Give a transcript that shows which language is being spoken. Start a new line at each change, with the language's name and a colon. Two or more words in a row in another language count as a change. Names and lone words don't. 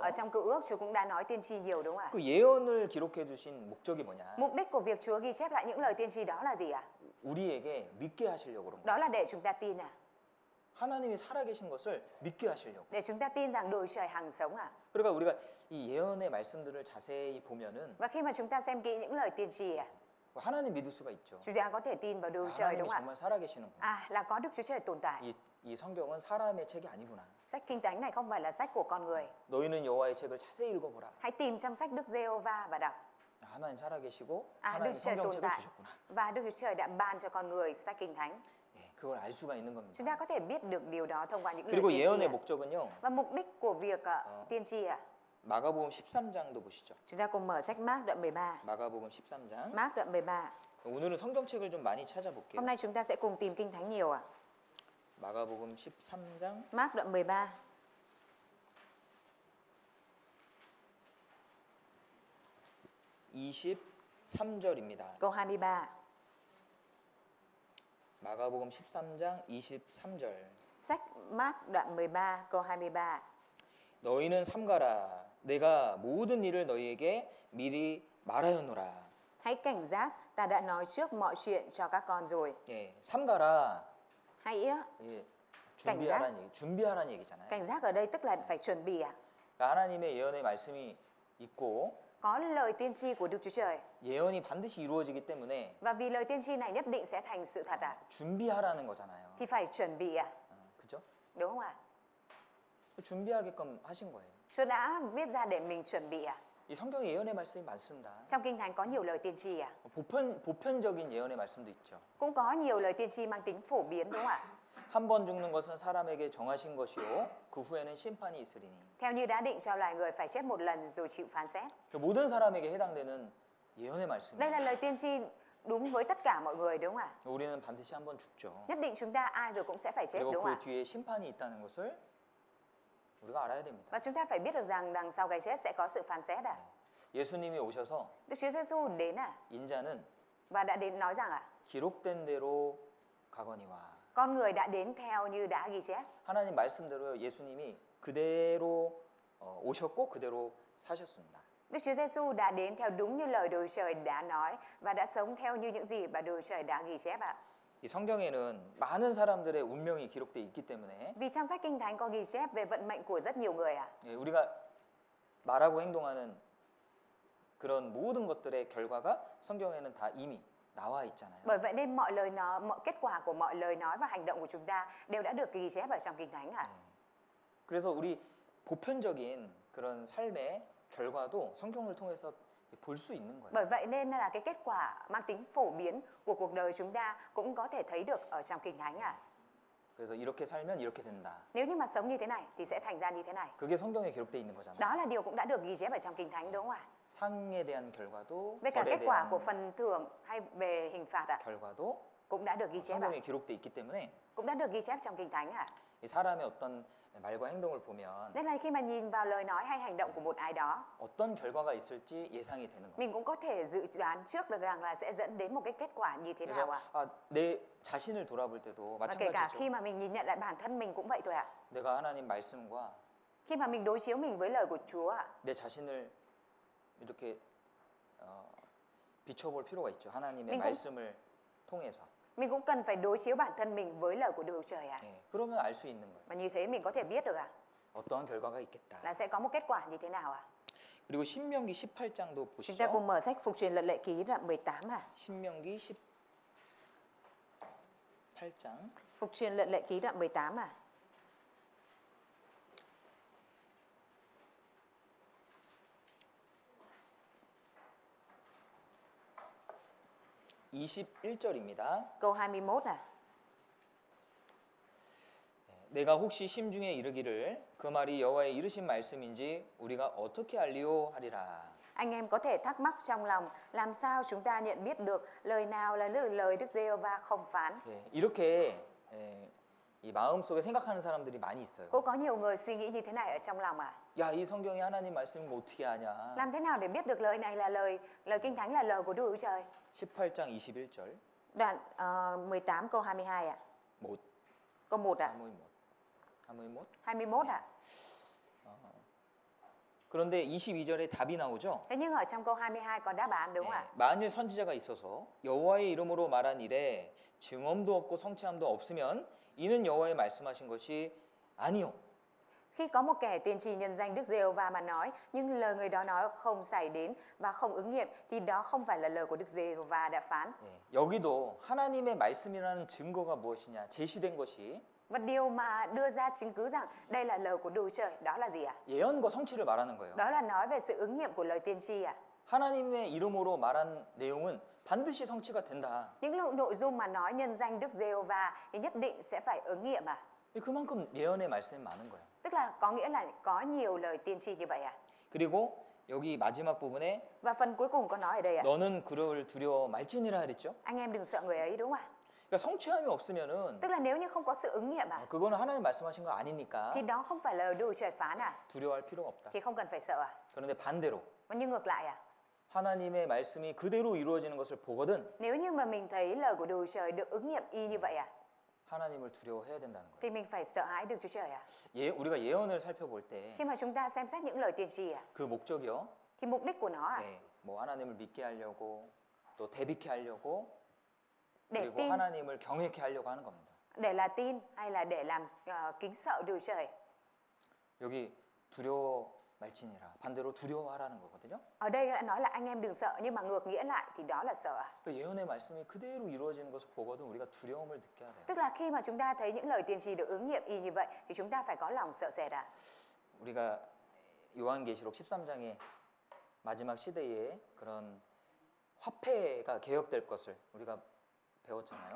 Vietnamese: Ở trong Cựu Ước Chúa cũng đã nói tiên tri nhiều đúng không ạ?
Korean: 그 예언을 기록해 두신 목적이 뭐냐?
Vietnamese: Mục đích của việc Chúa ghi chép lại những lời tiên tri đó là gì ạ?
Korean: 우리에게 믿게 하시려고 그런 거예요.
Vietnamese: Đó là để chúng ta tin à?
Korean: 하나님이 살아계신 것을 믿게 하시려고.
Vietnamese: Để chúng ta tin rằng đồi trời hằng sống à?
Korean: 그러니까 우리가 이 예언의 말씀들을 자세히 보면은
Vietnamese: Và khi mà chúng ta xem kỹ những lời tiên tri à,
Korean: 하나님 믿을 수가 있죠.
Vietnamese: chúng ta có thể tin vào đồi trời
Korean: 하나님이
Vietnamese: đúng không ạ?
Korean: 정말 살아계시는구나.
Vietnamese: À, là có Đức Chúa Trời tồn tại.
Korean: 이 성경은 사람의 책이 아니구나.
Vietnamese: Sách Kinh Thánh này không phải là sách của con người.
Korean: 너희는 여호와의 책을 자세히 읽어보라.
Vietnamese: Hãy tìm trong sách Đức Giê-hô-va và đọc.
Korean: 하나님 살아계시고 아, 하나님
Vietnamese: Đức Chúa Trời tồn
Korean: 성경책을
Vietnamese: tại.
Korean: 주셨구나.
Vietnamese: Và Đức Chúa Trời đã ban cho con người sách Kinh Thánh.
Korean: 예, 그걸 알 수가 있는
Vietnamese: Chúng
Korean: 겁니다.
Vietnamese: ta có thể biết được điều đó thông qua những lời
Korean: 그리고
Vietnamese: tiên tri
Korean: 예언의
Vietnamese: à.
Korean: 목적은요.
Vietnamese: Và mục đích của việc tiên tri à.
Korean: 마가복음 13장도 보시죠.
Vietnamese: Chúng ta cùng mở sách Mác đoạn 13.
Korean: 마가복음 13장.
Vietnamese: Mác đoạn 13.
Korean: 오늘은 성경책을 좀 많이 찾아볼게요.
Vietnamese: Hôm nay chúng ta sẽ cùng tìm Kinh Thánh nhiều ạ.
Korean: 마가복음 13장
Vietnamese: Mác đoạn 13.
Korean: 23절입니다.
Vietnamese: Câu 23.
Korean: 마가복음 13장 23절.
Vietnamese: Sách Mác đoạn 13 câu 23.
Korean: 너희는 삼가라. 내가 모든 일을 너희에게 미리 말하였노라.
Vietnamese: Hãy cảnh giác, ta đã nói trước mọi chuyện cho các con rồi.
Korean: 예, 삼가라.
Vietnamese: Hãy
Korean: 예, 준비하라는 얘기잖아요.
Vietnamese: cảnh giác ở đây tức là phải chuẩn bị à.
Korean: 그러니까 하나님의 예언의 말씀이 있고
Vietnamese: Có lời tiên tri của Đức Chúa Trời.
Korean: 예언이 반드시 이루어지기 때문에
Vietnamese: Và vì lời tiên tri này nhất định sẽ thành sự thật à.
Korean: 준비하라는 거잖아요.
Vietnamese: Thì phải chuẩn bị à.
Korean: 그죠?
Vietnamese: Đúng không ạ?
Korean: 준비하게끔 하신 거예요.
Vietnamese: Chúa đã viết ra để mình chuẩn bị à.
Korean: 이 성경에 예언의 말씀이 많습니다.
Vietnamese: Trong Kinh Thánh có nhiều lời tiên tri à.
Korean: 보편적인 예언의 말씀도 있죠.
Vietnamese: Cũng có nhiều lời tiên tri mang tính phổ biến đúng không ạ?
Korean: 한 번 죽는 것은 사람에게 정하신 것이요 그 후에는 심판이 있으리니.
Vietnamese: Theo như đã định cho loài người phải chết một lần rồi chịu phán xét.
Korean: 모든 사람에게 해당되는 예언의 말씀이에요.
Vietnamese: Đây là lời tiên tri đúng với tất cả mọi người đúng không ạ?
Korean: 우리는 반드시 한 번 죽죠.
Vietnamese: Nhất định chúng ta ai rồi cũng sẽ phải chết
Korean: 그리고
Vietnamese: đúng không
Korean: 그
Vietnamese: ạ?
Korean: 뒤에 심판이 있다는 것을 우리가 알아야 됩니다.
Vietnamese: Và chúng ta phải biết được rằng đằng sau cái chết sẽ có sự phán xét à?
Korean: 예수님이 오셔서
Vietnamese: Đức Chúa Giêsu đến à?
Korean: 인자는
Vietnamese: Và đã đến nói rằng à?
Korean: 기록된 대로 가거니와.
Vietnamese: Con người đã đến theo như đã ghi chép.
Korean: 하나님 말씀대로 예수님이 그대로 오셨고 그대로 사셨습니다.
Vietnamese: Đức Chúa Giêsu đã đến theo đúng như lời Đồi Trời đã nói và đã sống theo như những gì mà Đồi Trời đã ghi chép ạ.
Korean: 이 성경에는 많은 사람들의 운명이 기록돼 있기 때문에
Vietnamese: Vì trong sách Kinh Thánh có ghi chép về vận mệnh của rất nhiều người ạ.
Korean: 우리가 말하고 행동하는 그런 모든 것들의 결과가 성경에는 다 이미 나와 있잖아요.
Vietnamese: Bởi vậy nên mọi kết quả của mọi lời nói và hành động của chúng ta đều đã được ghi chép ở trong Kinh Thánh ạ.
Korean: 그래서 우리 보편적인 그런 삶의 결과도 성경을 통해서 볼 수 있는 거예요.
Vietnamese: Bởi vậy nên là cái kết quả mang tính phổ biến của cuộc đời chúng ta cũng có thể thấy được ở trong Kinh Thánh ạ.
Korean: 그래서 이렇게 살면 이렇게 된다.
Vietnamese: Nếu như mà sống như thế này thì sẽ thành ra như thế này.
Korean: 그게 성경에 기록돼 있는 거잖아요.
Vietnamese: Đó là điều cũng đã được ghi chép ở trong Kinh Thánh đúng không ạ?
Korean: 상에 대한 결과도
Vietnamese: Với cả
Korean: 벌에
Vietnamese: kết quả
Korean: 대한
Vietnamese: của phần thưởng hay về hình phạt ạ,
Korean: 결과도
Vietnamese: cũng đã được ghi chép ạ.
Korean: 성경에 기록돼 있기 때문에
Vietnamese: Cũng đã được ghi chép trong Kinh Thánh ạ.
Korean: 이 사람의 어떤 말과 행동을 보면
Vietnamese: Nên là khi mà nhìn vào lời nói hay hành động của một ai đó,
Korean: 어떤 결과가 있을지 예상이 되는 거예요.
Vietnamese: mình cũng có thể dự đoán trước được rằng là sẽ dẫn đến một cái kết quả như thế nào
Korean: 그래서
Vietnamese: ạ.
Korean: 내 자신을 돌아볼 때도
Vietnamese: Và kể cả
Korean: 마찬가지죠.
Vietnamese: khi mà mình nhìn nhận lại bản thân mình cũng vậy thôi ạ.
Korean: 내가 하나님 말씀과
Vietnamese: Khi mà mình đối chiếu mình với lời của Chúa ạ,
Korean: 내 자신을 이렇게 비춰볼 필요가 있죠. 하나님의 민공- 말씀을 통해서.
Vietnamese: Mình cũng cần phải đối chiếu bản thân mình với lời của Đức Chúa Trời ạ.
Korean: 예, 그러면 알 수 있는 거예요.
Vietnamese: Và như thế mình có thể biết được ạ
Korean: 어떠한 결과가 있겠다.
Vietnamese: là sẽ có một kết quả như thế nào ạ.
Korean: 그리고 신명기 18장도
Vietnamese: Chúng ta cùng
Korean: 보시죠.
Vietnamese: mở sách Phục truyền luật lệ ký đoạn 18 ạ.
Korean: 신명기 18장
Vietnamese: Phục truyền luật lệ ký đoạn 18 ạ.
Korean: 21절입니다.
Vietnamese: Câu 21 ạ.
Korean: 내가 혹시 심중에 이르기를 그 말이 여호와의 이르신 말씀인지 우리가 어떻게 알리오 하리라.
Vietnamese: Anh em có thể thắc mắc trong lòng, làm sao chúng ta nhận biết được lời nào là lời Đức Giê-hô-va không phán?
Korean: 예, 이렇게 이 마음속에 생각하는 사람들이 많이 있어요.
Vietnamese: Cũng có nhiều người suy nghĩ như thế này ở trong lòng ạ.
Korean: 야, 이 성경이 하나님 말씀인 거 어떻게 아냐?
Vietnamese: Làm thế nào để biết được lời này là lời Kinh Thánh là lời của Đức Chúa Trời?
Korean: 18장 21절.
Vietnamese: Đoạn 18 câu 22 ạ. 못. Câu 1 ạ. 하무이못. 21 ạ.
Korean: 그런데 22절에 답이 나오죠.
Vietnamese: Thế nhưng ở trong câu 22 có đáp án đúng không ạ?
Korean: 만일 선지자가 있어서 여호와의 이름으로 말한 일에 증언도 없고 성취함도 없으면 이는 여호와의 말씀하신 것이 아니요.
Vietnamese: Khi có một kẻ tiên tri nhân danh Đức Giê-hô-va mà nói nhưng lời người đó nói không xảy đến và không ứng nghiệm thì đó không phải là lời của Đức Giê-hô-va đã phán.
Korean: 여기도 하나님의 말씀이라는 증거가 무엇이냐 제시된 것이
Vietnamese: Và điều mà đưa ra chứng cứ rằng đây là lời của Đức Chúa Trời đó là gì ạ?
Korean: 예언과 성취를 말하는 거예요.
Vietnamese: Đó là nói về sự ứng nghiệm của lời tiên tri ạ.
Korean: 하나님의 이름으로 말한 내용은 반드시 성취가 된다.
Vietnamese: Những nội dung mà nói nhân danh Đức Giê-hô-va thì nhất định sẽ phải ứng nghiệm ạ.
Korean: 그만큼 예언의 말씀이 많은 거예요.
Vietnamese: Tức là có nghĩa là có nhiều lời tiên tri như vậy ạ.
Korean: 그리고 여기 마지막 부분에
Vietnamese: Và phần cuối cùng có nói ở đây ạ.
Korean: 너는 그를 두려워 말지니라 그랬죠.
Vietnamese: Anh em đừng sợ người ấy đúng không ạ?
Korean: 그러니까 성취함이 없으면은
Vietnamese: Tức là nếu như không có sự ứng nghiệm ạ
Korean: 그거는 하나님 말씀하신 거 아니니까
Vietnamese: thì đó không phải là Đức Chúa Trời phán ạ.
Korean: 두려워할 필요가 없다.
Vietnamese: Thì không cần phải sợ ạ.
Korean: 그런데 반대로
Vietnamese: Nhưng ngược lại ạ.
Korean: 하나님의 말씀이 그대로 이루어지는 것을 보거든
Vietnamese: Nếu như mà mình thấy lời của Đức Chúa Trời được ứng nghiệm y như vậy ạ
Korean: 하나님을 두려워해야 된다는 거예요.
Vietnamese: thì mình phải sợ hãi Đức Chúa Trời ạ.
Korean: 우리가 예언을 살펴볼 때
Vietnamese: Khi mà chúng ta xem xét những lời tiên tri ạ
Korean: 그 목적이요.
Vietnamese: thì mục đích của nó ạ
Korean: 뭐 하나님을 믿게 하려고 또 대비케 하려고
Vietnamese: để
Korean: 그리고
Vietnamese: tin,
Korean: 하나님을 경외케 하려고 하는 겁니다.
Vietnamese: để là tin hay là để làm kính sợ Đức Chúa Trời.
Korean: 여기 두려워 말지니라 반대로 두려워하라는 거거든요.
Vietnamese: Ở đây đã nói là anh em đừng sợ nhưng mà ngược nghĩa lại thì đó là sợ ạ.
Korean: 그 예언의 말씀이 그대로 이루어지는 것을 보거든 우리가 두려움을 느껴야 돼요.
Vietnamese: Tức là khi mà chúng ta thấy những lời tiên tri được ứng nghiệm y như vậy thì chúng ta phải có lòng sợ sệt ạ.
Korean: 우리가 요한계시록 13장의 마지막 시대에 그런 화폐가 개혁될 것을 우리가 배웠잖아요.